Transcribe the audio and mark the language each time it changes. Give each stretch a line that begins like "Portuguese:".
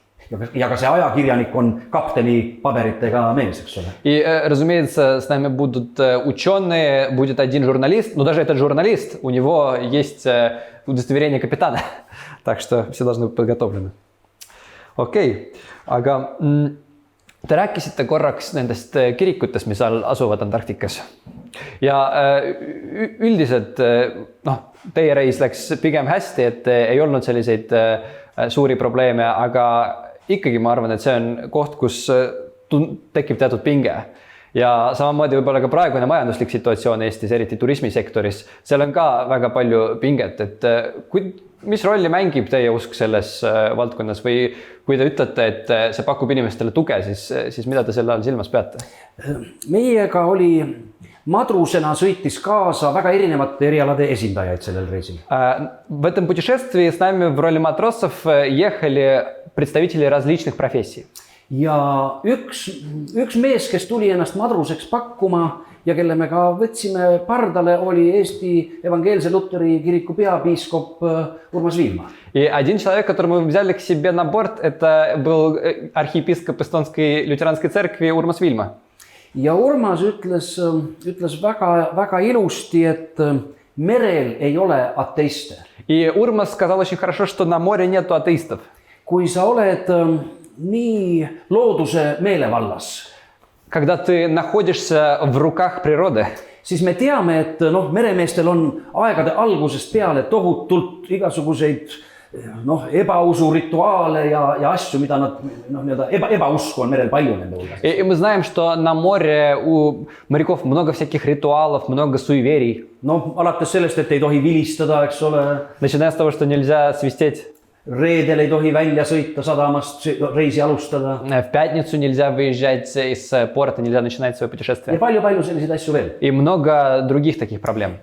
Estonian: ja ka see ajakirjanik on kapteni paberitega mees, eks ole.
Russian: И, разумеется, с нами будут ученые, будет один журналист, но даже этот журналист, у него есть удостоверение капитана, так что все должны быть подготовлены.
Estonian: Okei, aga te rääkisite korraks nendest kirikutest, mis asuvad Antarktikas. Ja üldiselt teie reis läks pigem hästi, et ei olnud selliseid suuri probleeme, aga ikkagi ma arvan, et see on koht, kus tekib teatud pinge. Ja samamoodi võib-olla ka praegune majanduslik situatsioon Eestis, eriti turismisektoris, seal on ka väga palju pinget, et mis rolli mängib teie usk selles valdkonnas või kui te ütlete, et see pakub inimestele tuge, siis mida te selle all silmas peate? Meiega oli madrusena sõitis kaasa väga erinevate erialade esindajaid sellel reisil.
Russian: В этом путешествии с нами в роли матросов ехали представители различных профессий.
Estonian: Ja üks mees, kes tuli ennast madruseks pakkuma ja kelle me ka võtsime pardale, oli Eesti Evangeelse Luteri kiriku peapiiskop Urmas Viilma.
Russian: И один человек, которого мы взяли к себе на борт, это был архиепископ Эстонской лютеранской церкви Урмас Вильма.
Estonian: Ja Urmas ütles väga ilusti, et merel ei ole ateiste.
Russian: И Урмас сказал очень хорошо, что на море нету атеистов.
Estonian: Kui sa oled nii looduse meelevallas,
Russian: когда ты находишься в руках природы,
Estonian: siis me teame, et meremeestel on aegade algusest peale tohutult igasuguseid ebausu rituaale ja asju, mida nad ebausku on merel palju nende hulgas.
Russian: И мы знаем, что на море у моряков много всяких ритуалов, много суеверий.
Estonian: Alates sellest, et ei tohi vilistada, eks ole.
Russian: Начиная с того, что нельзя свистеть.
Estonian: Reedel ei tohi välja sõita sadamast, reisi alustada.
Russian: В пятницу нельзя выезжать из порта, нельзя начинать свое путешествие.
Estonian: Ja palju selliseid asju veel.
Russian: И много других таких проблем.